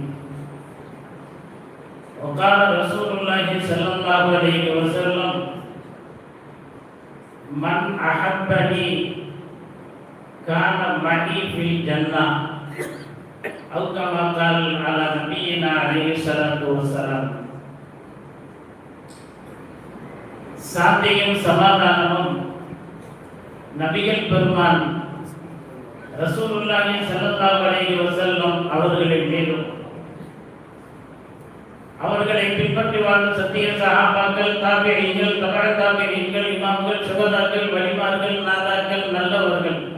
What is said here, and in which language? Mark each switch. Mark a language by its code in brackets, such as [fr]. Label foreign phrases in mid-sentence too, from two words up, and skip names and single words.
[ar] وقال رسول الله صلى الله عليه وسلم من أحبني كان معي في الجنة أو كما قال على نبينا عليه الصلاة والسلام. [ta] சாந்தியும் சமாதானமும் நபிகள் பெருமான் [ar] رسول الله صلى الله عليه وسلم [ta] அவர்களின் மீதும் அவர்களை பின்பற்றி வாழும் சத்திய சஹாபாக்கள், தாபிஈன்கள், தபஅ தாபிஈன்கள், இமாம்கள், சுஹதாக்கள், வலிமார்கள், நாதாக்கள், நல்லவர்கள்